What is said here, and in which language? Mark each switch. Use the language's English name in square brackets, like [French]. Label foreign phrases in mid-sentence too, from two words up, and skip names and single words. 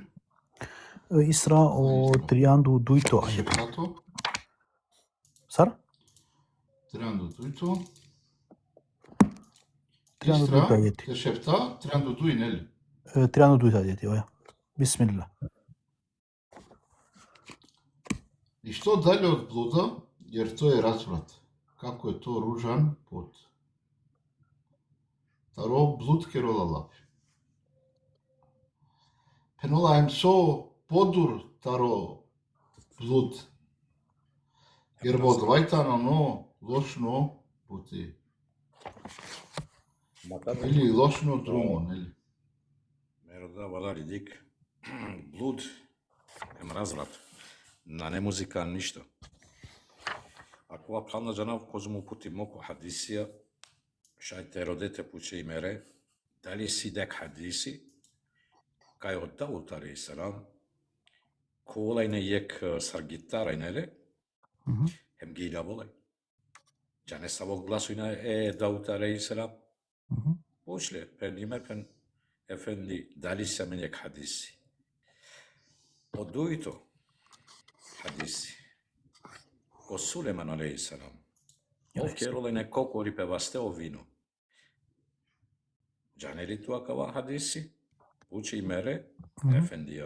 [Romany] Исра о трианду дуито ајети. Шефтато, Сар? трианду дуито. Трианду дуито Isra, ајети. te şefta, triandu duin el. Трианду дуито ајети, оја. Бисмилла. [Bosnian] I što dalje od bluda, jer to je razvrat. Kako je to ružan put. [Romany] Taro blud kerola lap. Penola em so podur taro blud. Jer bod vajtano no lošno puti. Или lošno drumo, neli. Мерда валари дик. Блуд ем разврат. На не музика ништо. Ако апална жанав козму пути моко хадисија, шајте родете пуче и мере, дали си дек хадиси, кај од Давуд [Arabic] عليه السلام, [Romany] колај не јек саргитарај неле, ем гиля волај. Џане савок гласујна Давуд [Arabic] عليه السلام, [Romany] пошле, пен име пен ефенди, дали се мен јек хадиси. Од дуито хадиси, ко Сулеман [Arabic] عليه السلام, [Romany] овкероле не кокори певасте о вино. Џане ли туа кава хадиси? Учи и мере, ефендија.